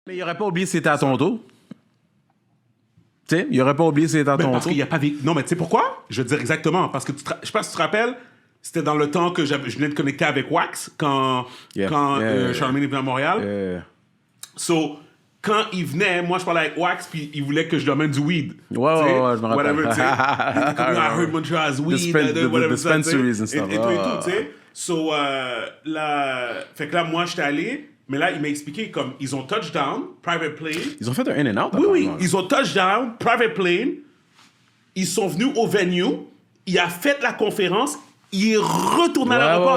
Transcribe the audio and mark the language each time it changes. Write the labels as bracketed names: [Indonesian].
[French] Mais il aurait pas oublié que c'était à ton tour. Tu sais, il aurait pas oublié que c'était à ton Parce tour. qu'il y a pas Non, mais tu sais pourquoi? Je veux dire exactement. Parce que je sais pas si tu te rappelles, c'était dans le temps que je venais de connecter avec Wax quand Charlemagne est venu à Montréal. So, quand il venait, moi je parlais avec Wax, puis il voulait que je lui amène du weed. Ouais, je me rappelle. Whatever, tu sais. [English] I heard Montreal has weed. Whatever, dispensaries and stuff. [French] Et tout, tu sais. So, fait que là, moi, j'étais allé, mais là, il m'a expliqué comme ils ont touchdown, private plane. Ils ont fait un in and out. Oui, ils ont touchdown, private plane. Ils sont venus au venue. Il a fait la conférence. Il est retourné à l'aéroport.